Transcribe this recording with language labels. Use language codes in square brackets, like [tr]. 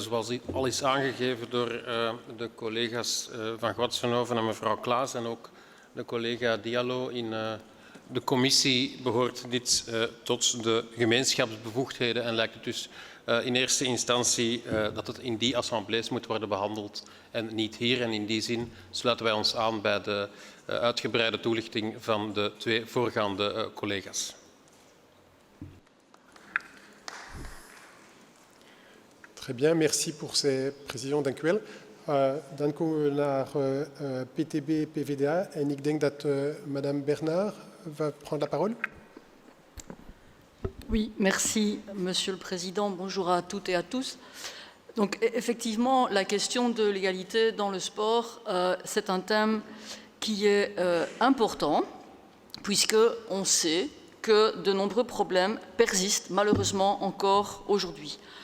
[nl] Zoals al is aangegeven door de collega's Van Guatsenhoven en mevrouw Klaes en ook de collega Diallo in de commissie behoort dit tot de gemeenschapsbevoegdheden en lijkt het dus in eerste instantie dat het in die assemblees moet worden behandeld en niet hier. En in die zin sluiten wij ons aan bij de uitgebreide toelichting van de twee voorgaande collega's. [fr] Très bien, merci pour ces précisions. [nl] Dank u wel. Dan komen we naar PTB-PVDA en ik denk dat Madame Bernard [fr] va prendre la parole. Oui, merci Monsieur le Président. Bonjour à toutes et à tous. Donc effectivement, la question de l'égalité dans le sport, c'est un thème qui est important puisqu'on sait que de nombreux problèmes persistent malheureusement encore aujourd'hui.